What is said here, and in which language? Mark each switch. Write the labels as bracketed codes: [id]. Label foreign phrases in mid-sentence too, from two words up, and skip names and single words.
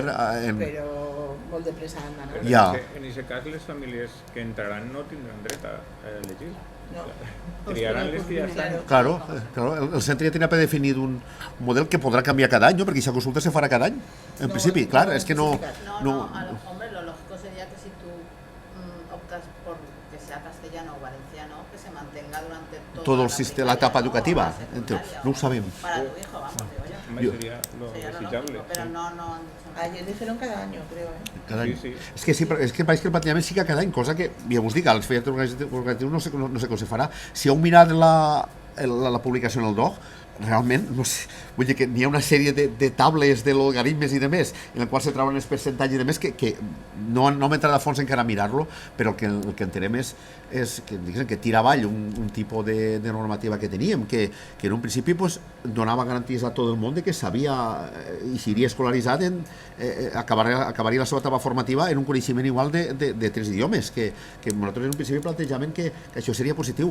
[ca] però molt de pressa han d'anar. Ja. En aquest cas, les famílies que entraran no tindran dret a elegir. No. Triaran les que ja estan. Claro, el centre ja tenia predefinit un model que podrà canviar cada any, ¿no? Perquè aquesta consulta se farà cada any, en principi, clar, és que no... [es] Hombre, lo lógico sería que si tú optas por que sea castellano o valenciano, que se mantenga durante todo el sistema, la etapa educativa. [ca] No ho sabem. [es] Para tu hijo, vamos, digo yo. Sería lo [ca] Sería lo desitjable. [es] lógico, pero no han dicho nada. Ayer dijeron cada año, creo, [ca] Cada any. Sí. És que sí, és que pareix que el plantejament sí que cada any, cosa que, ja us dic, als fets organitzatius no sé com se farà. Si heu mirat la publicació en el DOC, realment, no sé, vull dir que n'hi ha una sèrie de tables de logaritmes i de més, en el qual se troben els percentatges i de més, que no m'he entrat a fons encara a mirar-lo, però el que entenem és que tira avall un tipus de normativa que teníem, que en un principi pues, donava garanties a tot el món de que sabia i seria escolaritzat acabaria la seva etapa formativa en un coneixement igual de 3 idiomes, que nosaltres en un principi plantejaven que això seria positiu.